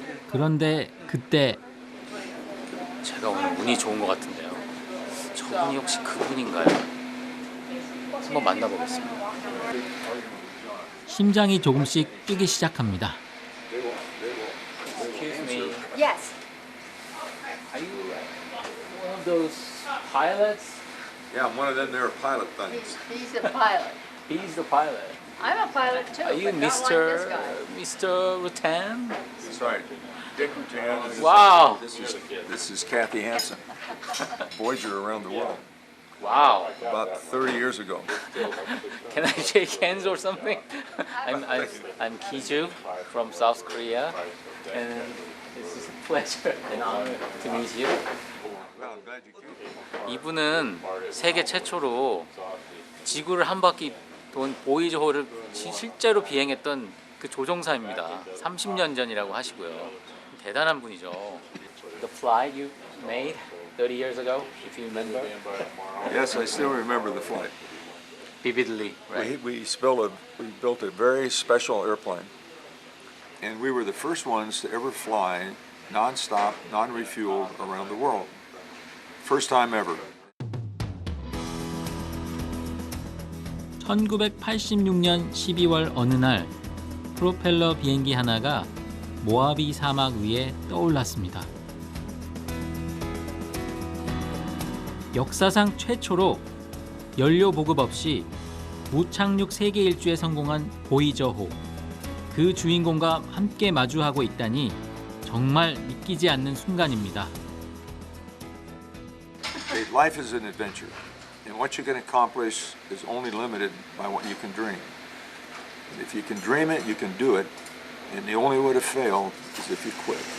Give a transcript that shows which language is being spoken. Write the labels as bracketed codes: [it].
[ko] 그런데 그때 제가 오늘 운이 좋은 것 같은데요. 저분이 혹시 그분인가요? 한번 만나보겠습니다. 심장이 조금씩 뛰기 시작합니다. [en] Excuse me. Yes. Are you one of those pilots? Yeah, I'm one of them there pilot things. He's a pilot. He's the pilot. I'm a pilot too. Are you but not Mr. like this guy. Mr. Rutan? That's right. Dick Rutan. and Wow. This is Kathy Hansen. Voyager around the world. Wow. About 30 years ago. Can I shake hands or something? I'm Kiju from South Korea, and it's just a pleasure and honor to meet you. Well, I'm glad you came. [ko] 이분은 세계 최초로 지구를 한 바퀴 돈 보이저호를 실제로 비행했던 그 조종사입니다. 30년 전이라고 하시고요. 대단한 분이죠. [en] The flight you made 30 years ago, if you remember, Yes, I still remember the flight. vividly, right? We built a very special airplane, and we were the first ones to ever fly non-stop, non-refueled around the world. First time ever. [ko] 1986년 12월 어느 날 프로펠러 비행기 하나가 모하비 사막 위에 떠올랐습니다. 역사상 최초로 연료 보급 없이 무착륙 세계 일주에 성공한 보이저호. 그 주인공과 함께 마주하고 있다니 정말 믿기지 않는 순간입니다. [en] Life is an adventure, and what you can accomplish is only limited by what you can dream. And if you can dream it, you can do it, and the only way to fail is if you quit.